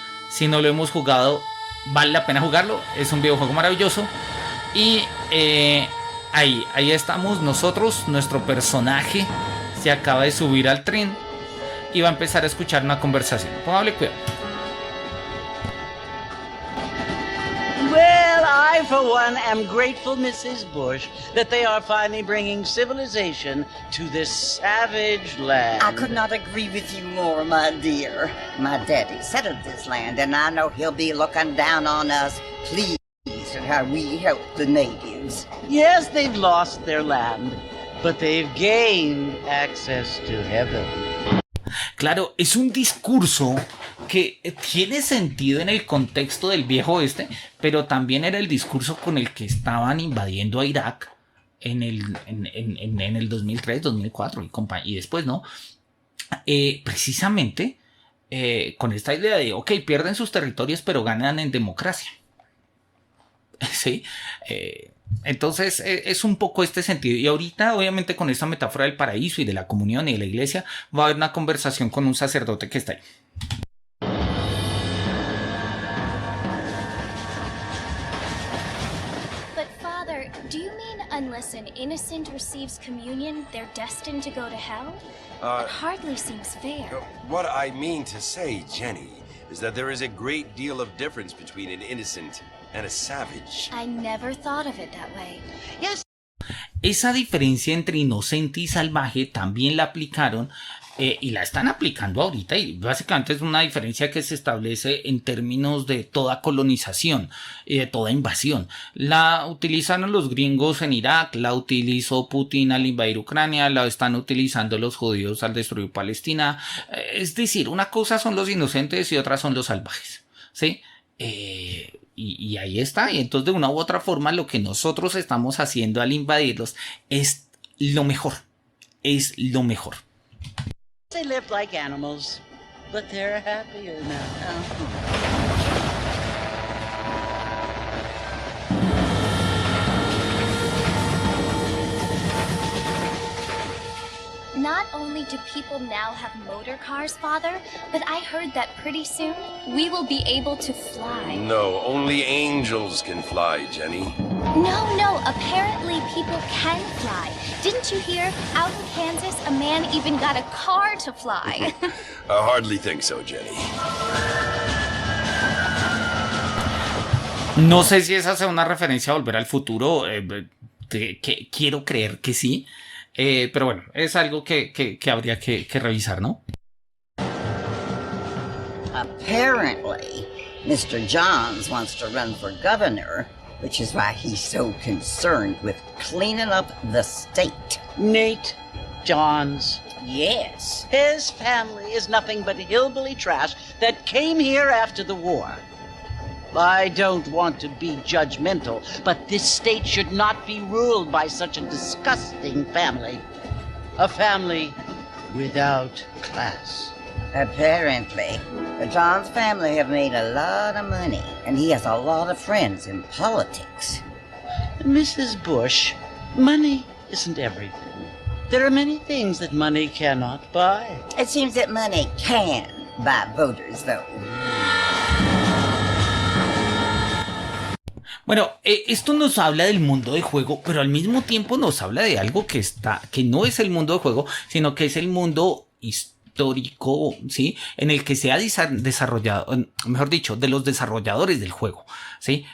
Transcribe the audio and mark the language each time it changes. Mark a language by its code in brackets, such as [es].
[es] Si no lo hemos jugado, vale la pena jugarlo, es un videojuego maravilloso. Y ahí estamos nosotros, nuestro personaje se acaba de subir al tren y va a empezar a escuchar una conversación. Póngale cuidado. [en] Well, I, for one, am grateful, Mrs. Bush, that they are finally bringing civilization to this savage land. I could not agree with you more, my dear. My daddy settled this land, and I know he'll be looking down on us, pleased at how we help the natives. Yes, they've lost their land, but they've gained access to heaven. [es] Claro, es un discurso que tiene sentido en el contexto del viejo oeste, pero también era el discurso con el que estaban invadiendo a Irak en el 2003, 2004 y después, ¿no? Precisamente con esta idea de, ok, pierden sus territorios, pero ganan en democracia. ¿Sí? Entonces es un poco este sentido. Y ahorita, obviamente, con esta metáfora del paraíso y de la comunión y de la iglesia, va a haber una conversación con un sacerdote que está ahí. [en] But Father, do you mean unless an innocent receives communion, they're destined to go to hell? It hardly seems fair. What I mean to say, Jenny, is that there is a great deal of difference between an innocent and a savage. I never thought of it that way. Yes. [es] Esa diferencia entre inocente y salvaje también la aplicaron y la están aplicando ahorita, y básicamente es una diferencia que se establece en términos de toda colonización y de toda invasión. La utilizaron los gringos en Irak, la utilizó Putin al invadir Ucrania, la están utilizando los judíos al destruir Palestina. Es decir, una cosa son los inocentes y otra son los salvajes, ¿sí? Y ahí está. Y entonces, de una u otra forma, lo que nosotros estamos haciendo al invadirlos es lo mejor. Es lo mejor. [en] They live like animals, but they're happier now. Not only do people now have motor cars, Father, but I heard that pretty soon we will be able to fly. No, only angels can fly, Jenny. No, apparently people can fly. Didn't you hear? Out in Kansas, a man even got a car to fly. I hardly think so, Jenny. [es] No sé si esa sea una referencia a Volver al Futuro, que quiero creer que sí, pero bueno, es algo que habría que revisar, ¿no? [en] Apparently, Mr. Johns wants to run for governor, which is why he's so concerned with cleaning up the state. Nate Johns. Yes. His family is nothing but hillbilly trash that came here after the war. I don't want to be judgmental, but this state should not be ruled by such a disgusting family. A family without class. Apparently, the Johns family have made a lot of money, and he has a lot of friends in politics. Mrs. Bush, money isn't everything. There are many things that money cannot buy. It seems that money can buy voters, though. [es] Bueno, esto nos habla del mundo de juego, pero al mismo tiempo nos habla de algo que no es el mundo de juego, sino que es el mundo histórico, ¿sí? En el que se ha desarrollado, mejor dicho, de los desarrolladores del juego, ¿sí?